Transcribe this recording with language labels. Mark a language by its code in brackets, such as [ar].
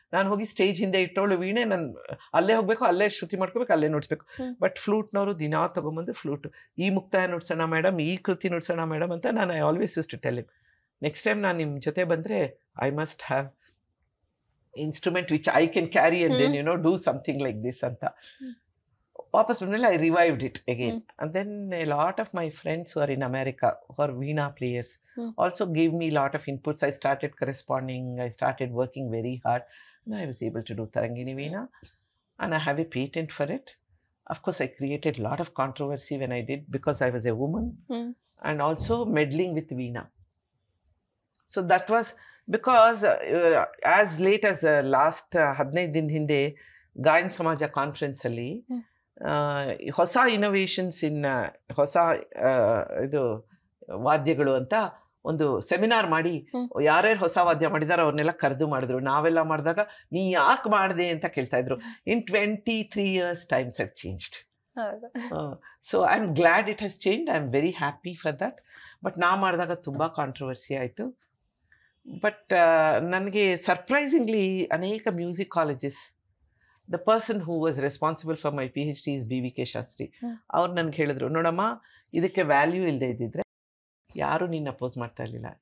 [kn] ನಾನು ಹೋಗಿ ಸ್ಟೇಜ್ ಹಿಂದೆ ಇಟ್ಟವಳು ವೀಣೆ, ನಾನು ಅಲ್ಲೇ ಹೋಗಬೇಕು, ಅಲ್ಲೇ ಶ್ರುತಿ ಮಾಡ್ಕೋಬೇಕು, ಅಲ್ಲೇ ನುಡಿಸ್ಬೇಕು. [en] but [kn] ಫ್ಲೂಟ್ನವರು ದಿನಾ ತೊಗೊಂಬಂದು ಫ್ಲೂಟು ಈ ಮುಕ್ತಾಯ ನುಡ್ಸೋಣ ಮೇಡಮ್, ಈ ಕೃತಿ ನುಡ್ಸೋಣ ಮೇಡಮ್ ಅಂತ ನಾನು [en] I always use to tell him, next time [kn] ನಾನು ನಿಮ್ಮ ಜೊತೆ ಬಂದರೆ [en] I must have instrument which I can carry and then do something like this [kn] anta. Vapas bandmele [en] I revived it again. And then a lot of my friends who are in America, who are veena players, also gave me a lot of inputs. I started corresponding, I started working very hard, and I was able to do Tarangini Veena, and I have a patent for it. Of course I created a lot of controversy when I did, because I was a woman, and also meddling with veena. So that was because as late as last 15 [kn] din hinde ಗಾಯನ ಸಮಾಜ conference ಅಲ್ಲಿ ಹೊಸ innovations ಇನ್ ಹೊಸ ಇದು ವಾದ್ಯಗಳು ಅಂತ ಒಂದು seminar ಮಾಡಿ ಯಾರ್ಯಾರು ಹೊಸ ವಾದ್ಯ ಮಾಡಿದಾರೋ ಅವ್ರನ್ನೆಲ್ಲ ಕರೆದು ಮಾಡಿದ್ರು. ನಾವೆಲ್ಲ ಮಾಡಿದಾಗ ನೀ ಯಾಕೆ ಮಾಡಿದೆ ಅಂತ ಕೇಳ್ತಾ ಇದ್ರು. [en] In 23 years times have changed. So I'm glad it has changed. I'm very happy for that. But [kn] ನಾ ಮಾಡಿದಾಗ ತುಂಬ ಕಾಂಟ್ರವರ್ಸಿ ಆಯಿತು. [en] but [kn] ನನಗೆ ಸರ್ಪ್ರೈಸಿಂಗ್ಲಿ ಅನೇಕ music colleges, [en] The person who was responsible for my PhD is BVK Shastri. [kn] ಅವ್ರು ನನಗೆ ಹೇಳಿದ್ರು, ನೋಡಮ್ಮ ಇದಕ್ಕೆ ವ್ಯಾಲ್ಯೂ ಇಲ್ಲದೆ ಇದ್ದಿದ್ರೆ ಯಾರು ನಿನ್ನ ಅಪೋಸ್ ಮಾಡ್ತಾ ಇರಲಿಲ್ಲ.